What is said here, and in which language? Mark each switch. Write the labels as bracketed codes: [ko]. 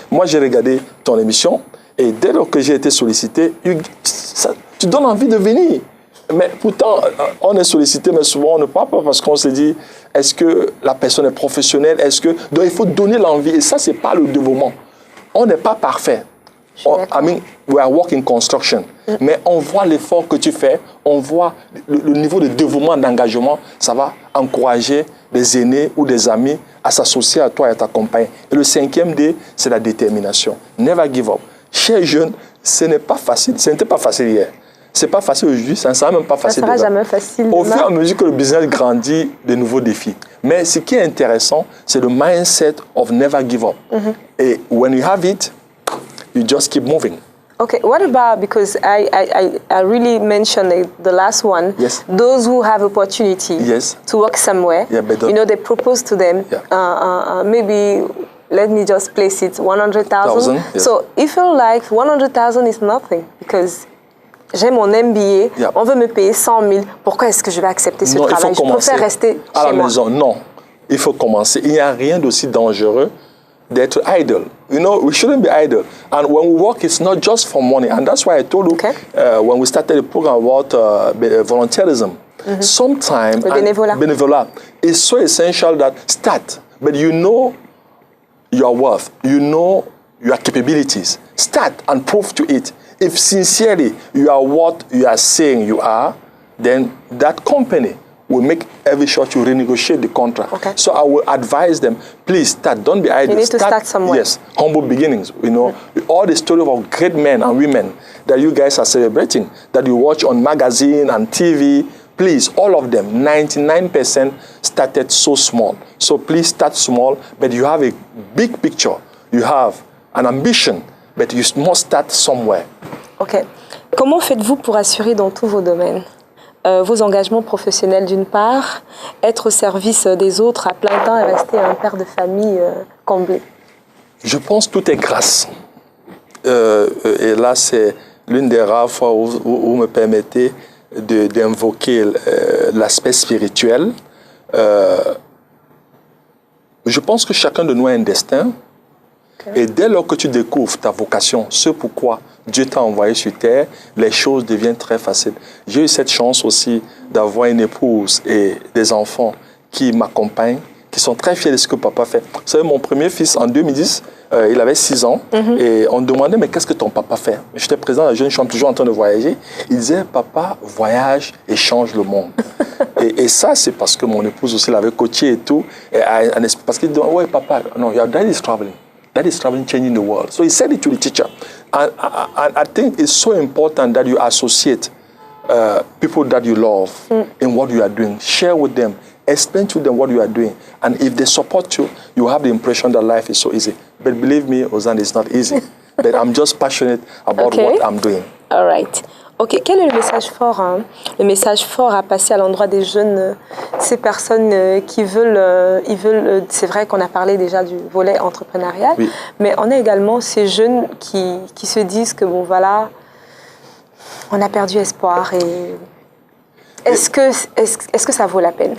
[fr] Moi, j'ai regardé ton émission et dès lors que j'ai été sollicité, tu donnes envie de venir. Mais pourtant, on est sollicité, mais souvent, on ne parle pas parce qu'on se dit, est-ce que la personne est professionnelle? Donc, il faut donner l'envie. Et ça, ce n'est pas le dévouement. On n'est pas parfait. [en] We are work in construction. [fr] Mais on voit l'effort que tu fais, on voit le niveau de dévouement, d'engagement. Ça va encourager des aînés ou des amis à s'associer à toi et à t'accompagner. Et le 5e D, c'est la détermination. [en] Never give up. [fr] Chers jeunes, ce n'est pas facile. Ce n'était pas facile hier. Ce n'est pas facile aujourd'hui, ça ne sera même pas facile. Ça ne sera jamais facile. Au fur et à mesure que le business grandit, de nouveaux défis. Mais ce qui est intéressant, c'est le [en] mindset of never give up. Et when you have it, you just keep moving. Okay, what about, because I really mentioned the last one, yes. Those who have opportunity yes. to work somewhere, yeah, you know, they propose to them, yeah. Maybe, let me just place it, 100,000. Yes. So you feel like 100,000 is nothing, because [fr] j'ai mon MBA, [en] yeah. [fr] On veut me payer 100 000, pourquoi est-ce que je vais accepter ce travail? Je préfère rester à la chez maison. moi. Non, il faut commencer. Il n'y a rien d'aussi dangereux d'être idle. [en] You know, we shouldn't be idle. And when we work, it's not just for money. And that's why I told you, okay. When we started the program about volunteerism, sometimes [fr] benevolat [en] is so essential that start. But you know your worth. You know your capabilities. Start and prove to it. If sincerely you are what you are saying you are, then that company will make every sure to renegotiate the contract. Okay. So I will advise them, please start. Don't be idle. You need to start somewhere. Yes, humble beginnings. You know, all the stories of great men and women that you guys are celebrating, that you watch on magazine and TV, please, all of them, 99% started so small. So please start small, but you have a big picture. You have an ambition, but you must start somewhere. OK. [fr] Comment faites-vous pour assurer dans tous vos domaines vos engagements professionnels d'une part, être au service des autres à plein temps et rester un père de famille comblé? Je pense que tout est grâce. Et là, c'est l'une des rares fois où vous me permettez d'invoquer l'aspect spirituel. Je pense que chacun de nous a un destin. Okay. Et dès lors que tu découvres ta vocation, ce pourquoi Dieu t'a envoyé sur terre, les choses deviennent très faciles. J'ai eu cette chance aussi d'avoir une épouse et des enfants qui m'accompagnent, qui sont très fiers de ce que papa fait. Vous savez, mon premier fils, en 2010, il avait 6 ans, et on me demandait, mais qu'est-ce que ton papa fait? J'étais présent à la jeune chambre, toujours en train de voyager. Il disait, papa, voyage et change le monde. Et ça, c'est parce que mon épouse aussi l'avait coaché et tout. Parce qu'il dit, ouais, papa, non, [en] your dad is traveling. That is traveling, changing the world. So he said it to the teacher. And I think it's so important that you associate people that you love in what you are doing. Share with them. Explain to them what you are doing. And if they support you, you have the impression that life is so easy. But believe me, Ozan, it's not easy. But I'm just passionate about what I'm doing. All right. [fr] OK, quel est le message fort, le message fort à passer à l'endroit des jeunes, ces personnes qui veulent, c'est vrai qu'on a parlé déjà du volet entrepreneurial, oui. Mais on a également ces jeunes qui se disent que bon voilà, on a perdu espoir et est-ce que ça vaut la peine?